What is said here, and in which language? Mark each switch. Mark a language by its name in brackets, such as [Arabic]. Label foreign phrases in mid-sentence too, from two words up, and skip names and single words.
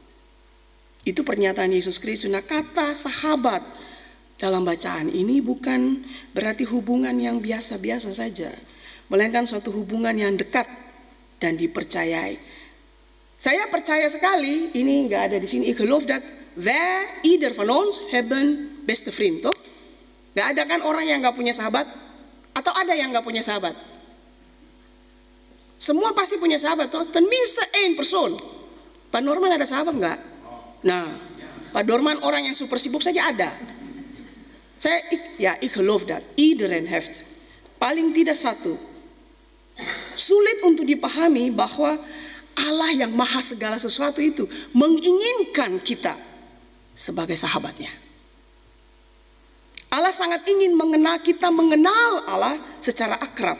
[Indonesian] Itu pernyataan Yesus Kristus. Nah, kata sahabat dalam bacaan ini bukan berarti hubungan yang biasa-biasa saja, melainkan suatu hubungan yang dekat dan dipercayai. Saya percaya sekali, ini nggak ada di sini. [Dutch] Ik geloof dat wij, ieder van ons, hebben beste vriend, toch? [Indonesian] Nggak ada kan orang yang nggak punya sahabat? Atau ada yang nggak punya sahabat? Semua pasti punya sahabat, toh? [Dutch] Tenminste één persoon. [Indonesian] Pak Norman ada sahabat nggak? Nah, Pak Norman orang yang super sibuk saja ada. [Dutch] Ik geloof dat iedereen heeft. [Indonesian] Paling tidak satu. Sulit untuk dipahami bahwa Allah yang maha segala sesuatu itu menginginkan kita sebagai sahabatnya. Allah sangat ingin kita mengenal Allah secara akrab.